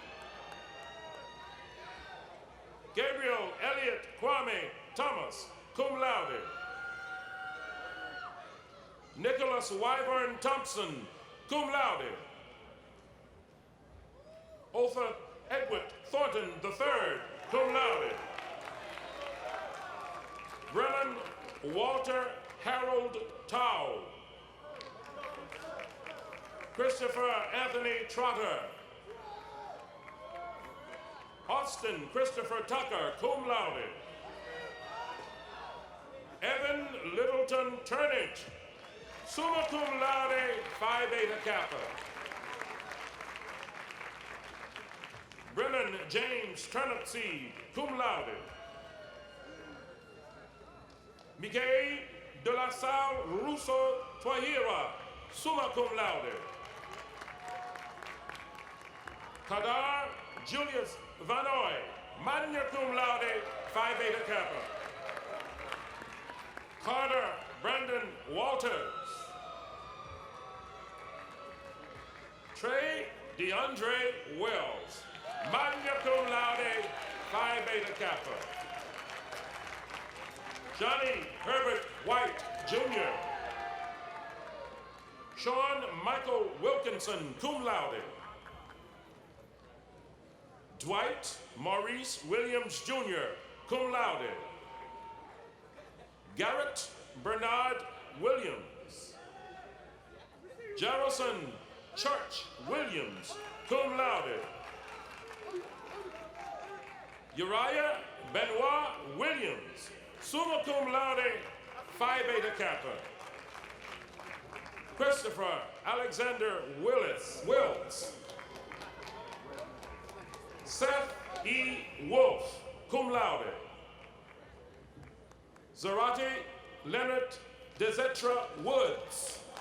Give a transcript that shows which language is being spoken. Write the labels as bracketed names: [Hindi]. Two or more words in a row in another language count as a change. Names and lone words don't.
[English] Gabriel Elliott Kwame Thomas, [Latin] cum laude. [English] Nicholas Wyvern Thompson, [Latin] cum laude. [English] Otha Edward Thornton III, [Latin] cum laude. [English] Brennan Walter Harold Tao. Christopher Anthony Trotter. Austin Christopher Tucker, [Latin] cum laude. [English] Evan Littleton Turnage, [Latin] summa cum laude, [English] Phi Beta Kappa. Brennan James Turnipseed, [Latin] cum laude. [English] Miguel de la Salle Russo Twahira, [Latin] summa cum laude. [English] Kadar Julius Vanoy, [Latin] magna cum laude, [English] Phi Beta Kappa. Carter Brandon Walters. Trey DeAndre Wells, [Latin] magna cum laude, [English] Phi Beta Kappa. Johnny Herbert White, Jr. Sean Michael Wilkinson, [Latin] cum laude. [English] Dwight Maurice Williams, Jr., [Latin] cum laude. [English] Garrett Bernard Williams. Jarrison Church Williams, [Latin] cum laude. [English] Uriah Benoit Williams, [Latin] summa cum laude, [English] Phi Beta Kappa. Christopher Alexander Wills. Seth E. Wolf, [Latin] cum laude. [English] Zarate Leonard Dezetra Woods.